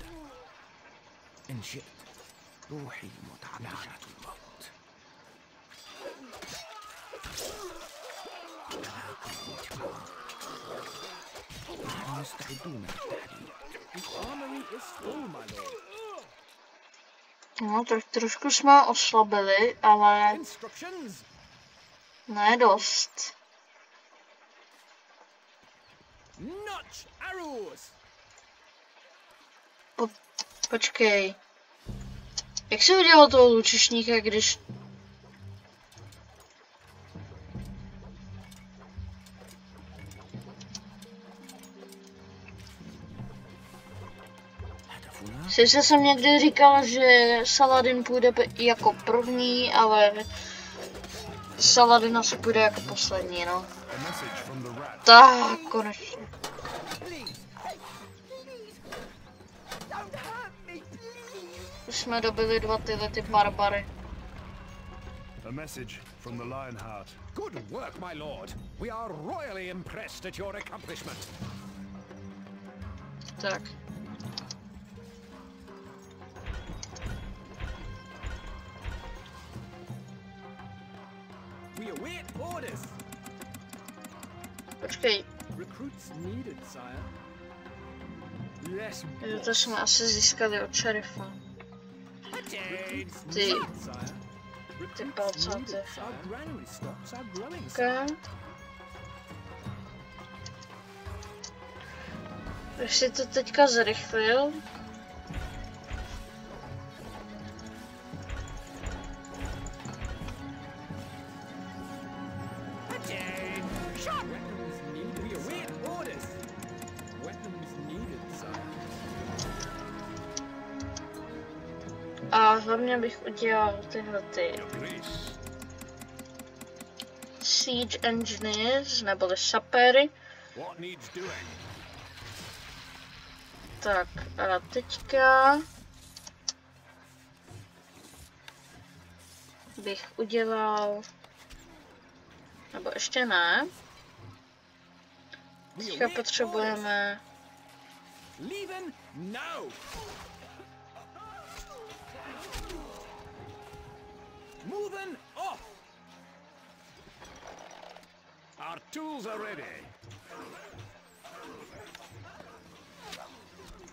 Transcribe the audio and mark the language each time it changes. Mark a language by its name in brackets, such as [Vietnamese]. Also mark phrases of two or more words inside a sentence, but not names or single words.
[Arabic] إن شئت. روحي متعطشة الموت. على كل انتقام. نحن مستعدون للتحديد. [English] The armory is full, my lord. [Czech] No, tak trošku jsme ho oslabili, ale [English] Instructions. [Czech] ne dost. [English] Notch arrows. [Czech] Počkej. Jak se udělal toho lučišníka, když... [Arabic] هدفنا [Czech] Sice jsem někdy říkal, že Saladin půjde jako první, ale Saladin asi půjde jako poslední, no. [English] A message from the rat. [Czech] Tak, konečně. [English] Please, don't hurt me, please. [Czech] Už jsme dobili dva ty barbary. [English] A message from the Lionheart. Good work, my lord. We are royally impressed at your accomplishment. [Czech] Tak. [English] We await orders. [Czech] Počkej, [English] Recruits needed, sire. Yes, [Czech] to jsme asi získali od šerifa. [English] Recruits [Czech] Ty. [English] needed, sire. Recruits [Czech] palcaty. [English] needed. Our granary stocks are growing, Okay. sire. [Czech] Bych si to teďka zrychlil. [English] Weapons needed. We await orders. Weapons needed, sire. [Czech] A hlavně bych udělal tyhle ty [English] Siege Engineers, [Czech] neboli sapery. [English] What needs doing? [Czech] Tak a teďka bych udělal, nebo ještě ne, teďka potřebujeme, [English] Leaving now. Moving off. Our tools are ready.